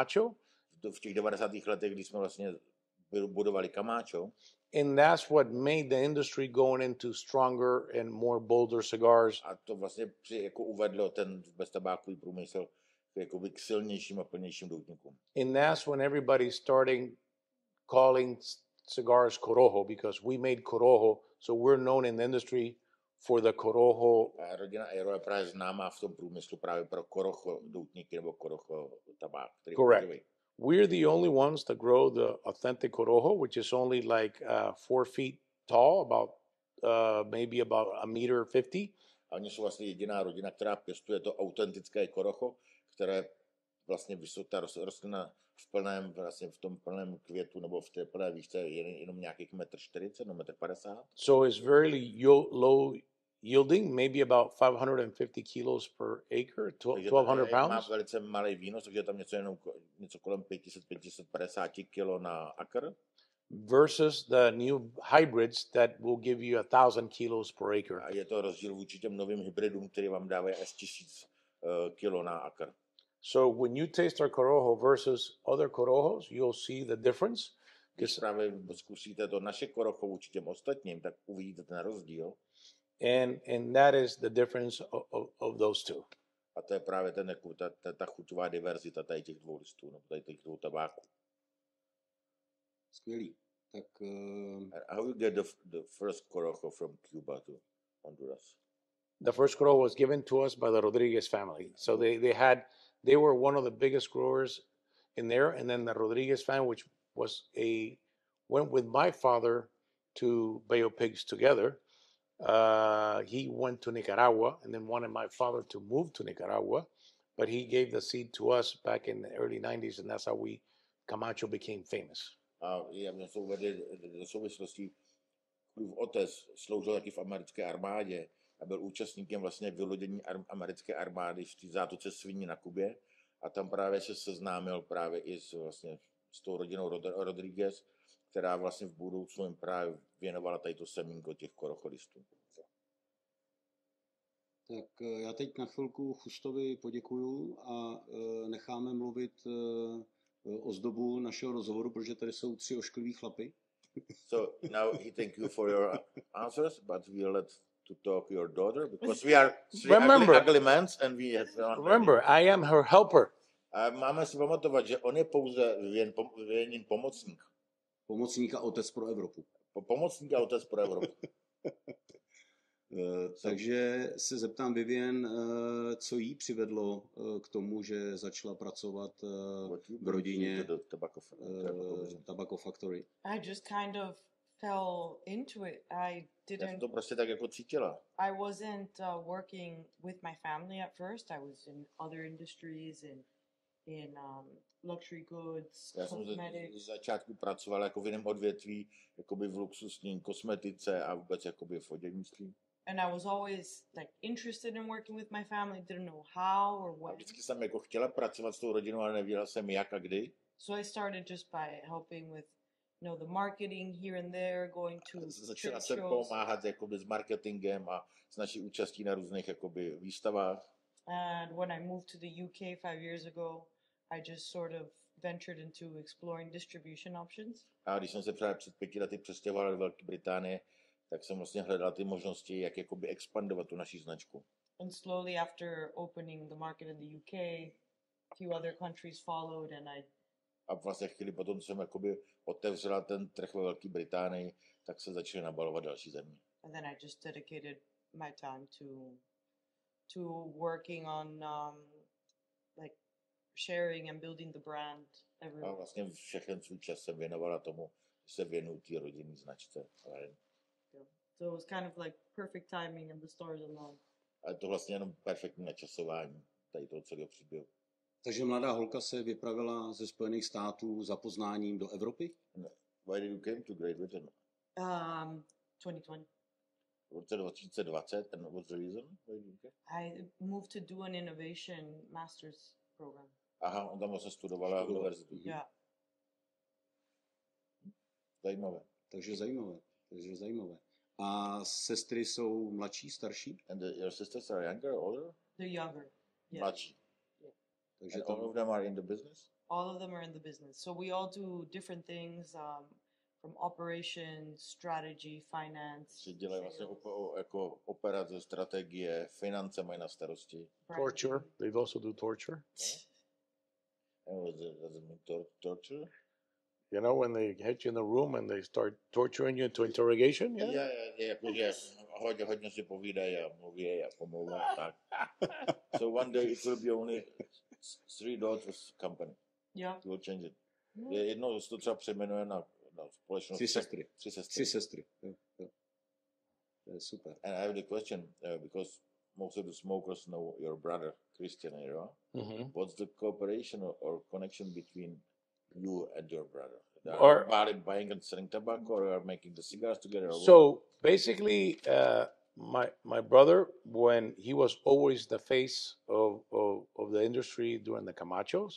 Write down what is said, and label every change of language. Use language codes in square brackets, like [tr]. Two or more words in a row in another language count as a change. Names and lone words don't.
[cs] v těch 90. letech, kdy jsme vlastně budovali Camacho, [en] And that's what made the industry going into stronger and more bolder cigars. [cs] A to vlastně jako uvedlo ten vůbec tabákový průmysl jakoby k silnějším a plnějším doutníkům. [en] And that's when everybody's starting calling cigars Corojo, because we made Corojo. So we're known in the industry for the Corojo. [cs] A rodina Aero je právě známá v tom průmyslu právě pro Corojo doutníky nebo Corojo tabák. [en] Correct. We're the only ones that grow the authentic Corojo, which is only like 4 feet tall, about maybe about 1.50 meters. [cs] A oni jsou vlastně jediná rodina, která pěstuje to autentické Corojo, které vlastně ta rostlina v plném, vlastně v tom plném květu nebo v té plné výšce je jenom nějakých 1,40 m, 1,50 m. [en] So it's very low yielding, maybe about 550 kilos per acre, 1,200 [cs] Má [en] pounds. [cs] velice malý výnos, takže je tam něco kolem 500-550 kg na akr. [en] Versus the new hybrids that will give you 1,000 kilos per acre. [cs] A je to rozdíl vůči těm novým hybridům, který vám dávají až 1000 kg na akr. [en] So when you taste our Corojo versus other Corojos, you'll see the difference. [cs] Když právě zkusíte to naše Corojo vůči těm ostatním, tak uvidíte ten rozdíl. [en] And that is the difference of those two. [cs] A to je právě ta chuťová diverzita tady těch dvou listů, nebo tady těch dvou tabáků. Skvělý. Tak, [en] How you get the first Corojo from Cuba to Honduras? The first Corojo was given to us by the Rodriguez family. So they were one of the biggest growers in there. And then the Rodriguez family, which went with my father to Bay of Pigs together. He went to Nicaragua and then wanted my father to move to Nicaragua, but he gave the seed to us back in the early 90s, and that's how Camacho became famous. [cs] A já mě to uvedli do souvislosti, můj otec sloužil taky v americké armádě a byl účastníkem vlastně vylodění americké armády v té zátoce Sviní na Kubě a tam právě se seznámil právě i s tou rodinou Rodriguez, která vlastně v budoucnu jim právě věnovala tady to semínko těch korocholistů. Tak já teď na chvilku Chustovi poděkuju a necháme mluvit ozdobu našeho rozhovoru, protože tady jsou 3 oškliví chlapy. [en] So now he thank you for your answers, but we'll let to talk your daughter because we are ugly men and we have Remember, I am her helper. [cs] A máme si pamatovat, že on je pouze jen pomocník. Pomocník a otec pro Evropu. Pomocník a otec pro Evropu. Takže se zeptám Vivien, co jí přivedlo k tomu, že začala pracovat v rodině Tobacco Factory. [en] I just kind of fell into it. I [cs] Já jsem to [en] didn't. [cs] prostě tak jako cítila. [en] I wasn't working with my family at first. I was in other industries in luxury goods, [cs] Já jsem [en] cosmetics. [cs] z začátku pracoval jako v jiném odvětví, jakoby v luxusní kosmetice a vůbec jakoby v oděvnictví. [en] And I was always like interested in working with my family, didn't know how or [cs] A [en] what. [cs] vždycky jsem jako chtěla pracovat s tou rodinou, ale nevěděla jsem jak a kdy. [en] So I started just by helping with, the marketing here and there, going to [cs] Začala [en] trade [cs] jsem [en] shows. [cs] pomáhat jakoby s marketingem a s naší účastí na různých jakoby výstavách. [en] And when I moved to the UK 5 years ago, I just sort of ventured into exploring distribution options. [cs] A když jsem se právě před 5 lety přestěhoval do Velké Británie, tak jsem vlastně hledal ty možnosti, jak jakoby expandovat tu naši značku. [en] And slowly after opening the market in the UK, a few other countries followed and [cs] A vlastně chvíli potom jsem jakoby otevřela ten trh ve Velké Británii, tak se začaly nabalovat další země. [en] and then I just dedicated my time to working on like sharing and building the brand [cs] A [en] everywhere. [cs] vlastně všechen svůj čas jsem věnovala tomu, že se věnuju té rodinné značce. [en] So it was kind of like perfect timing and the stars aligned. [cs] A je to vlastně jenom perfektní načasování tady toho celého příběhu. Takže mladá holka se vypravila ze Spojených států za poznáním do Evropy. [en] Why did you came to Great Britain? 2020. [cs] V roce 2020, [en] and what's the reason? Why did you came? I moved to do an innovation master's program. [cs] Aha, on tam vlastně studovala univerzitu. [en] Yeah. [cs] Zajímavé. Takže zajímavé. A sestry jsou mladší, starší? [en] And your sisters are younger, older? They're younger. Yeah. [cs] Mladší. Takže [en] And all of them are in the business? All of them are in the business. So we all do different things, from operations, strategy, finance, [cs] Si dělají vlastně [en] sales, [cs] jako operace, strategie, finance mají na starosti. [en] Torture. They also do torture. Does it mean torture? You know, when they hit you in the room and they start torturing you into interrogation. Yeah. [cs] Jakože hodně si povídají a mluví a pomlouvají tak. [en] So one day it will be only 3 daughters company. Yeah. You will change it. [cs] Jednou se to třeba přejmenuje na společnost. 3 sestry. 3 sestry. 3 sestry. Jo. To je super. [en] And I have the question, because most of the smokers know your brother, Christian, right? Mm-hmm. What's the cooperation or connection between you and your brother? Or- Buying and selling tobacco, or are making the cigars together? Or So basically, my brother, when he was always the face of the industry during the Camachos,